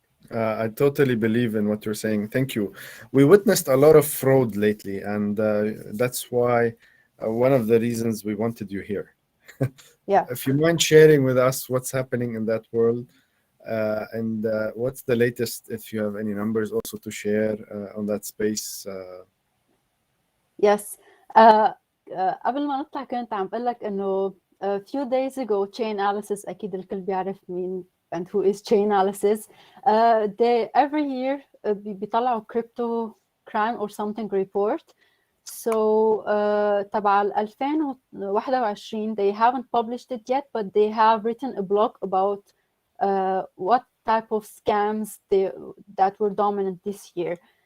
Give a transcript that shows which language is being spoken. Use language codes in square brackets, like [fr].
[en] I totally believe in what you're saying. Thank you. We witnessed a lot of fraud lately, and that's why one of the reasons we wanted you here. Yeah. If you mind sharing with us what's happening in that world, and what's the latest, if you have any numbers also to share on that space. Yes. [ar] قبل ما نطلع كنت عم بقول لك إنه [en] a few days ago [ar] Chainalysis أكيد الكل بيعرف مين [en] and who is Chainalysis. They every year [ar] بيطلعوا [en] crypto crime or something report. So [ar] تبع [en] 2021 they haven't published it yet, but they have written a blog about what type of scams that were dominant this year.